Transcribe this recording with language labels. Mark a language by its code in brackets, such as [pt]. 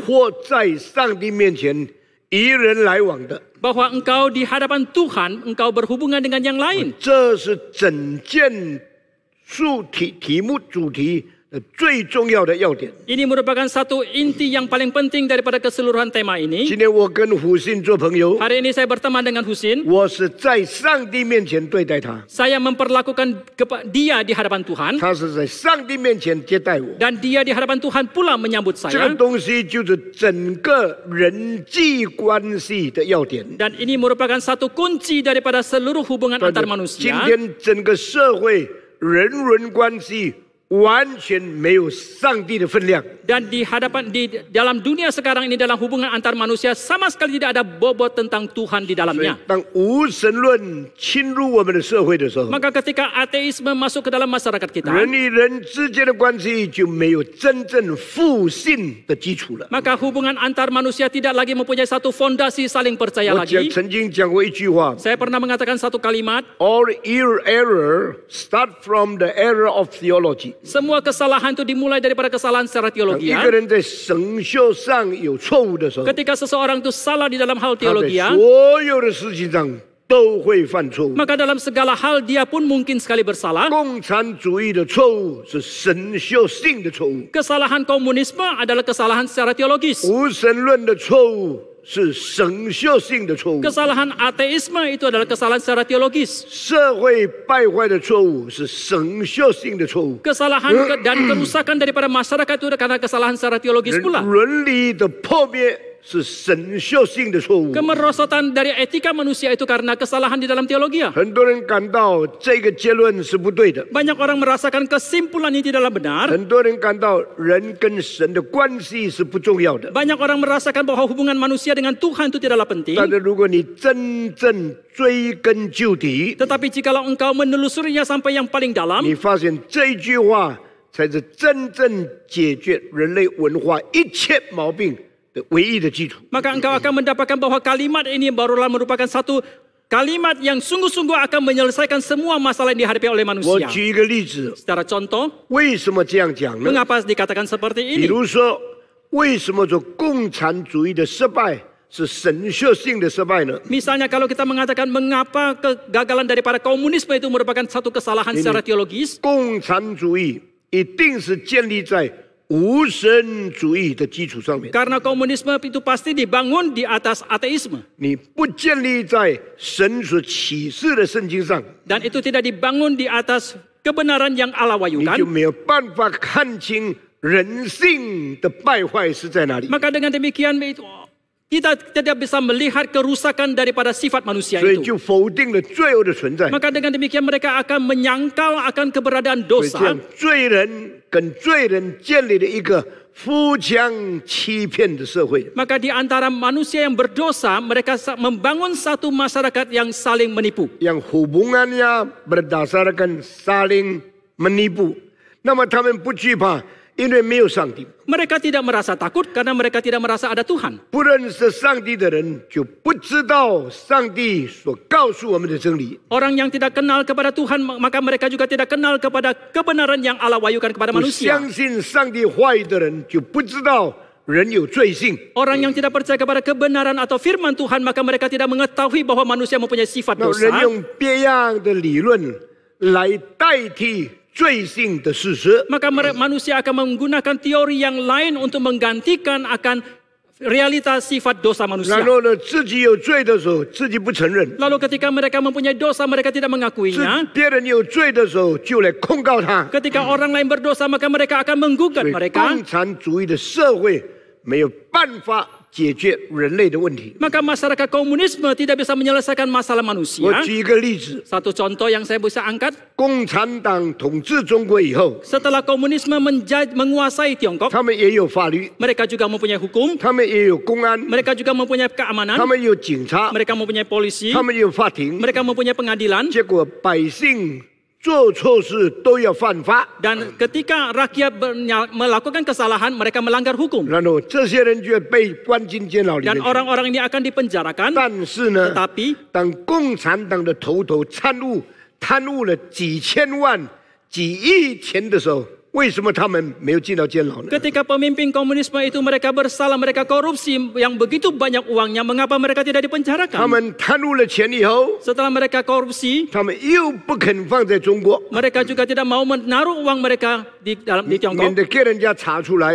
[zh] 活在上帝面前与人来往的， [id] Bahwa engkau di hadapan Tuhan, engkau berhubungan dengan yang lain. [zh] 这是整件主题的最重要的要点。 [id] Ini merupakan satu inti yang paling penting daripada keseluruhan tema ini. [zh] 今天我跟胡信做朋友， [id] Hari ini saya berteman dengan Husin. [zh] 我是在上帝面前对待他， [id] Saya memperlakukan dia di hadapan Tuhan. [zh] 他是在上帝面前接待我。 [id] Dan dia di hadapan Tuhan pula menyambut [zh] 这个 [id] saya. [zh] 东西就是整个人际关系的要点。 [id] Dan ini merupakan satu kunci daripada seluruh hubungan antar manusia. [zh] 天整个社会人伦关系完全没有上帝的分量。 [id] Dan di dalam dunia sekarang ini, dalam hubungan antar manusia, sama sekali tidak ada bobot tentang Tuhan di dalamnya. [zh] 当无神论侵入我们的社会的时候， [id] Maka ketika ateisme masuk ke dalam masyarakat kita, [zh] 人与人之间的关系就没有真正互信的基础了。 [id] maka hubungan antar manusia tidak lagi mempunyai satu fondasi saling percaya [zh] 我 [id] lagi. [zh] 曾经讲过一句话 [id] Saya pernah mengatakan satu kalimat, [en] ：All error start from the error of theology。 [id] semua kesalahan itu dimulai daripada kesalahan secara [zh] 一个 [id] teologi. [zh] 人在神学上有错误的时候， [id] Ketika seseorang itu salah di dalam hal [zh] 他在 [id] teologi, [zh] 所有的事情上都会犯错误。 [id] maka dalam segala hal dia pun mungkin sekali bersalah. [zh] 共产主义的错误是神学性的错误， [id] Kesalahan komunisme adalah kesalahan secara teologis. [zh] 无神论的错误是神学性的错误， [id] Kesalahan ateisme itu adalah kesalahan secara teologis. [zh] 社会败坏的错误是神学性的错误， [id] Kesalahan dan kerusakan daripada masyarakat itu karena kesalahan secara teologis pula. [zh] 伦理的破灭是神学性的错误。 [id] Kemerosotan dari etika manusia itu karena kesalahan di dalam teologi. [zh] 很多人感到这个结论是不对的， [id] Banyak orang merasakan kesimpulan ini tidaklah benar. [zh] 很多人感到人跟神的关系是不重要的。 [id] Banyak orang merasakan bahwa hubungan manusia dengan Tuhan itu tidaklah penting. [zh] 但是如果你真正追根究底， [id] Tetapi jikalau engkau menelusurinya sampai yang paling dalam, [zh] 你发现这句话才是真正解决人类文化一切毛病的唯一的基础。 [id] maka engkau akan mendapatkan bahwa kalimat ini barulah merupakan satu kalimat yang sungguh-sungguh akan menyelesaikan semua masalah yang dihadapi oleh [zh] 我 [id] manusia. [zh] 举一个例子， [id] Secara contoh, [zh] 为什么这样讲呢？ [id] mengapa dikatakan seperti [zh] 比如说，为什么说共产主义的失败是神学性的失败呢？ [id] Misalnya kalau kita mengatakan mengapa kegagalan daripada komunisme itu merupakan satu kesalahan secara teologis, [zh] 共产主义一定是建立在无神主义的基础上面。 [id] karena komunisme itu pasti dibangun di atas ateisme. [zh] 你不建立在神所启示的圣经上， [id] Dan itu tidak dibangun di atas kebenaran yang Allah [zh] 你就没有办法看清人性的败坏是在哪里。 [id] Maka dengan demikian kita tidak bisa melihat kerusakan daripada sifat manusia [zh] 所以 [id] itu. [zh] 就否定了罪恶的存在。 [id] Maka dengan demikian mereka akan menyangkal akan keberadaan [zh] 所以这 [id] dosa. [zh] 样，罪人跟罪人建立了一个互相欺骗的社会。 [id] Maka di antara manusia yang berdosa, mereka membangun satu masyarakat yang saling menipu. yang hubungannya berdasarkan saling menipu， [zh] 那么他们不惧怕，因为没有上帝。 [id] Mereka tidak merasa takut karena mereka tidak merasa ada Tuhan. [zh] 不认识上帝的人就不知道上帝所告诉我们的真理。 [id] Orang yang tidak kenal kepada Tuhan, maka mereka juga tidak kenal kepada kebenaran yang Allah wahyukan kepada [zh] 不 [id] manusia. [zh] 相信上帝话语的人就不知道人有罪性。 [id] Orang yang tidak percaya kepada kebenaran atau firman Tuhan, maka mereka tidak mengetahui bahwa manusia mempunyai sifat [zh] 那人 [id] dosa. [zh] 用别样的理论来代替罪性的事实。 [id] Maka manusia akan menggunakan teori yang lain untuk menggantikan akan realitas sifat dosa [zh] 然 [id] manusia. [zh] 后呢，自己有罪的时候，自己不承认； [id] Lalu ketika mereka mempunyai dosa, mereka tidak mengakuinya. [zh] 别人有罪的时候，就来控告他。 [id] Ketika orang lain berdosa, maka mereka akan menggugat [zh] 所以 [id] mereka. [zh] 共产主义的社会没有办法解决人类的问题。 [id] Maka masyarakat komunisme tidak bisa menyelesaikan masalah [zh] 我 [id] manusia. [zh] 举一个例子， [id] Satu contoh yang saya bisa angkat, [zh] 共产党统治中国以后， [id] setelah komunisme menguasai Tiongkok, [zh] 他们也有法律， [id] mereka juga mempunyai hukum, [zh] 他们也有公安， [id] mereka juga mempunyai [zh] 他 [id] keamanan, [zh] 们有警察， [id] mereka mempunyai polisi, [zh] 他们有法庭。 [id] mereka mempunyai pengadilan. [zh] 结果百姓做错事都要犯法， [id] Dan ketika rakyat melakukan kesalahan, mereka melanggar hukum. [zh] 然后这些人就被关进监牢里 [id] Dan [zh] 面去。 [id] orang-orang ini akan dipenjarakan. [zh] 但是呢， [id] Tetapi [zh] 当共产党的头贪污了几千万、几亿钱的时候，为什么他们没有进到监牢呢？ [id] ketika pemimpin komunisme itu mereka bersalah, mereka korupsi yang begitu banyak uangnya, mengapa mereka tidak dipenjarakan? [zh] 们贪污了钱以后， [id] Setelah mereka korupsi, [zh] 他们又不肯放在中国， [id] mereka juga tidak mau menaruh uang mereka di [zh] 免 [id] Tiongkok [zh] 得给人家查出来，